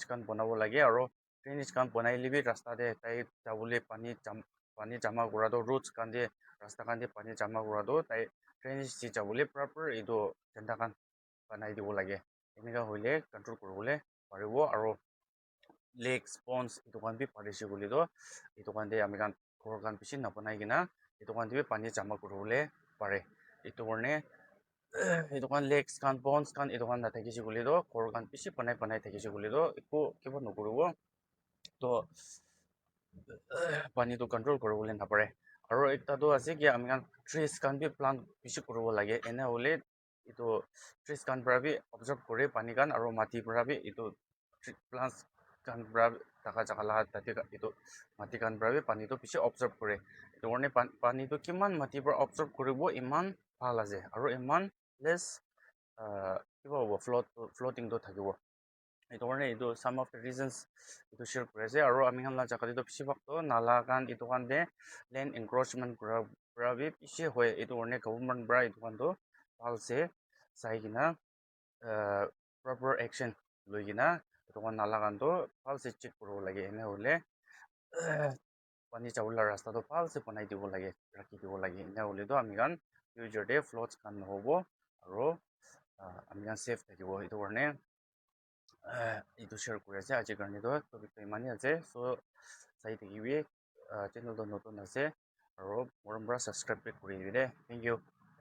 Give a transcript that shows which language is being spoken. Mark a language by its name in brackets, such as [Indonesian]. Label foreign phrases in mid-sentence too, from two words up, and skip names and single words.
[Naga Pidgin] kan banabo lage aro drainage kan banaile bi rasta de tai jabole pani jama kura to roots kan de rasta kan de pani jama kura to tai drainage de jabole proper etu janta kan banai dibo lage eneka hoile control kuribole paribo aro [English] lakes ponds [Naga Pidgin] etu kan bi parise koile to etu kan de ami kan ghor kan bishi nabanai kena etu kan te bi pani jama kuribole pare etu karne etu kan lakes kan ponds kan etu kan nathakise koile to ghor kan bishi banai thakise koile to eku kiba nokuribo to pani to control kuribole napare aro ekta to ase ki ami kan trees kan bi plant bishi kuribo lage ena hole etu trees kan para bi observe kore pani kan aro mati para bi etu plants kan para thaka jaka la tate etu mati kan para bi pani to bishi observe kore etu karne pani to kiman mati para observe kuribo iman bhal ase aro iman less kiba hobo floating to thakibo etu karne etu [English] some of the reasons [Naga Pidgin] etu share kuri ase aro ami kan la jaka te to besibak to nala kan etu kan de [English] land encroachment [Naga Pidgin] kura para bi bishi hoy etu karne government para etu kan to bhal se sai kena [English] proper action [Naga Pidgin] loi kena etu kan nala kan to bhal se check kuribo lage ena hole pani jabole la rasta to bhal se banai dibo lage rakhi dibo lage ena hole to ami kan future de floods kan nohobo aro ami kan safe thakibo etu karne etu share kuri ase aji karne to topic to imani ase so sai thakibi channel to notun ase aro morom para subscribe kuri dibi de [English] thank you